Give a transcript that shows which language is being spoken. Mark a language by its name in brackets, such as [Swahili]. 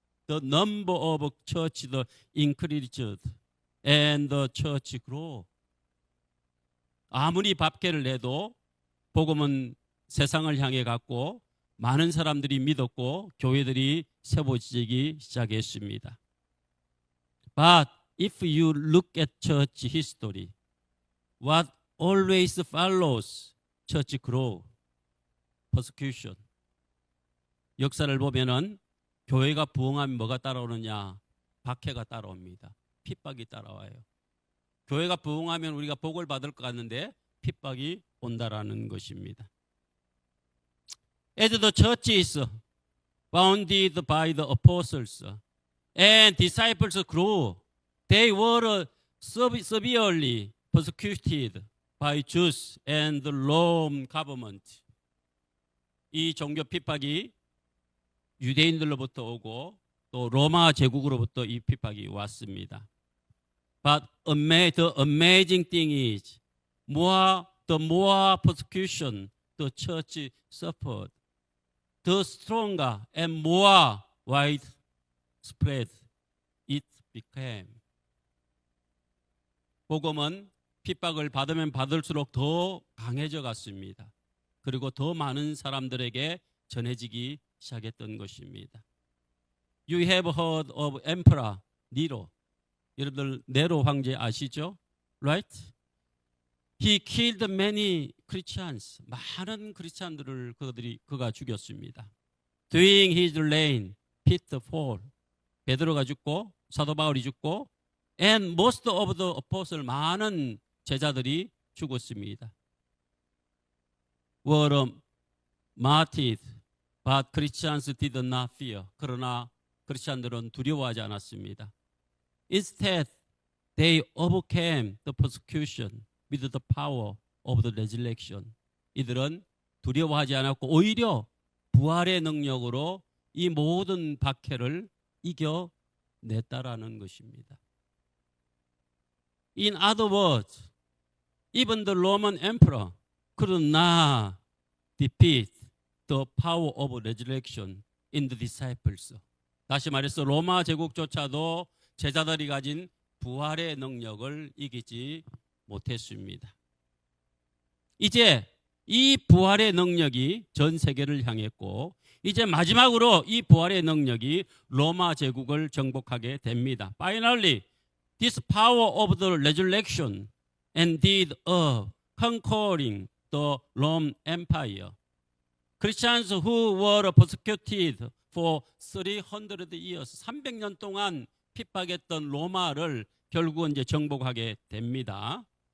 [English] The number of churches increased and the church grew. [Korean] 아무리 박해를 해도 복음은 세상을 향해 갔고 많은 사람들이 믿었고 교회들이 세워지기 시작했습니다. [English] But if you look at church history, what always follows church growth, persecution. [Korean] 역사를 보면은 교회가 부흥하면 뭐가 따라오느냐? 박해가 따라옵니다. 핍박이 따라와요. 교회가 부흥하면 우리가 복을 받을 것 같는데 핍박이 온다라는 것입니다. [English] As the church is founded by the apostles and disciples grew, they were severely persecuted by Jews and the Rome government. [Korean] 이 종교 핍박이 유대인들로부터 오고 또 로마 제국으로부터 이 핍박이 왔습니다. [English] But the amazing thing is, the more persecution the church suffered, the stronger and more widespread it became. [Korean] 복음은 핍박을 받으면 받을수록 더 강해져 갔습니다. 그리고 더 많은 사람들에게 전해지기 시작했던 것입니다. [English] You have heard of Emperor Nero. [Korean] 여러분들 네로 황제 아시죠? [English] Right? He killed many Christians. [Korean] 많은 크리스찬들을 그가 죽였습니다. [English] During his reign, Peter fall. [Korean] 베드로가 죽고 사도 바울이 죽고 [English] and most of the apostles [Korean] 많은 제자들이 죽었습니다. [English] were martyred, but Christians did not fear. [Korean] 그러나 크리스찬들은 두려워하지 않았습니다. [English] Instead, they overcame the persecution with the power of the resurrection. [Korean] 이들은 두려워하지 않았고 오히려 부활의 능력으로 이 모든 박해를 이겨냈다라는 것입니다. [English] In other words, even the Roman emperor could not defeat the power of resurrection in the disciples. [Korean] 다시 말해서 로마 제국조차도 제자들이 가진 부활의 능력을 이기지 못했습니다. 이제 이 부활의 능력이 전 세계를 향했고 이제 마지막으로 이 부활의 능력이 로마 제국을 정복하게 됩니다. [English] Finally, this power of the resurrection ended up conquering the Roman Empire. Christians who were persecuted for 300 years, [Korean] 300년 동안 핍박했던 로마를 결국은 이제 정복하게 됩니다.